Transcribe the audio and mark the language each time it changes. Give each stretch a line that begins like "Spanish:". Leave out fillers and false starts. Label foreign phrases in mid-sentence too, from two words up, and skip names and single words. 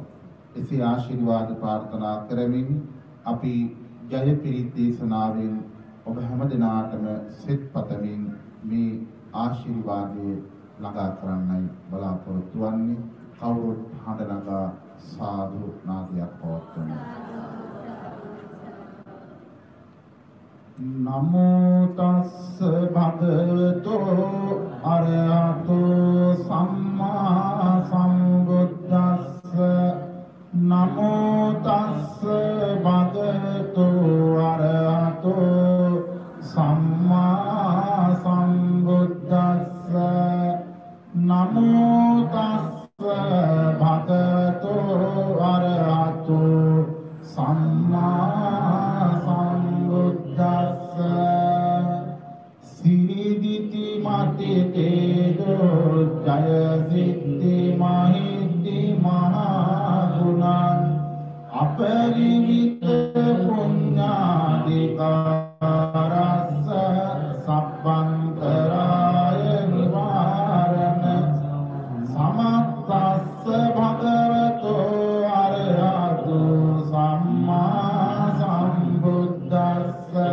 Sinhala: එසේ ආශිර්වාද ප්‍රාර්ථනා කරමින් අපි ජය පිරිත් දේශනාවෙන් ඔබ හැම දිනාටම සෙත් පතමින් මේ ආශිර්වාදය ළඟා කරන්නයි බලාපොරොත්තු වෙන්නේ. කවුරුත් හඬ නගා සාදු නාදයක් පවත්වමු.
Pali: නමෝ තස්ස භගවතෝ අරහතෝ සම්මා සම්බුද්දස්ස නමෝ තස්ස භගවතෝ අරහතෝ සම්මා සම්බුද්දස්ස නමෝ තස්ස භගවතෝ අරහතෝ සම්මා සම්බුද්දස්ස සිරිදිති මතේතෝ ජය සිද්ධි මහිද්දි මහා ගුණං අපරිමිත පුඤ්ඤාදිකාරස්ස සබ්බන්තරාය නිවාරණ සමත්තස්ස භගවතෝ අරහතෝ සම්මා සම්බුද්දස්ස